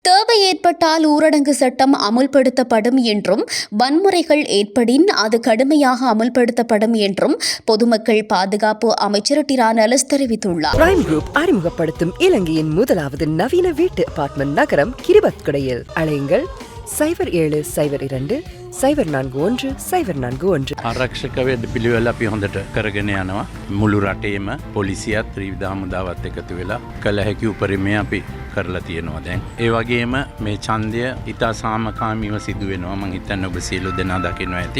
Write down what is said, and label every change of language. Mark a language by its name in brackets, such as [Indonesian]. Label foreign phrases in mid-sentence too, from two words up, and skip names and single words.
[Tamil] தேவை ஏற்பட்டால் ஊரடங்கு சட்டம் அமுல்படுத்தப்படும் என்றும் வன்முறைகள் ஏற்படின் அது கடுமையாக அமுல்படுத்தப்படும் என்றும் பொதுமக்கள் பாதுகாப்பு அமைச்சர் டிரான் அலஸ் தெரிவித்துள்ளார். பிரைம் குரூப் அறிமுகப்படுத்தும் இலங்கையின் முதலாவது நவீன வீட்டு அபார்ட்மெண்ட் நகரம் கிரிபத்குடையில். அழையுங்கள் 0772041041. [Sinhala] ආරක්ෂක වැඩ පිළිවෙල අපි හොඳට කරගෙන යනවා. මුළු රටේම පොලිසියත් ත්‍රිවිධ හමුදාවත් එකතු වෙලා කළ හැකි උපරිමය අපි කරලා තියෙනවා දැන්. ඒ වගේම මේ ඡන්දය ඉතා සාමකාමීව සිදු වෙනවා. මම හිතන්නේ ඔබ සියලු දෙනා දකිනවා ඇති.